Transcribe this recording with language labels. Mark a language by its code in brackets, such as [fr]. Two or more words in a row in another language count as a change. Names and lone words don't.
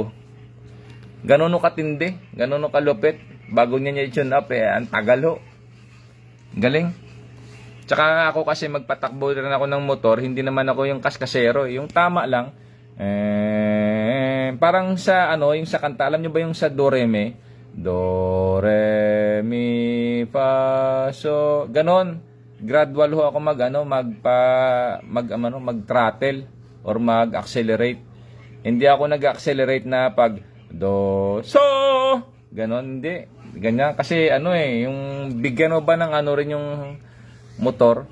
[tl] Ganun o katindi, ganun o kalupit. Bago niya tune up, ang tagal ho. Galing. Tsaka ako kasi magpatakbo rin ako ng motor, hindi naman ako yung kaskasero, yung tama lang. Parang sa yung sa kanta, alam nyo ba yung sa do re mi? Do re mi fa so, ganon. Gradual ho ako mag-throttle or mag-accelerate. Hindi ako nag-accelerate na pag do so, ganon, hindi. Ganyan kasi yung bigyan mo ba ng rin yung motor.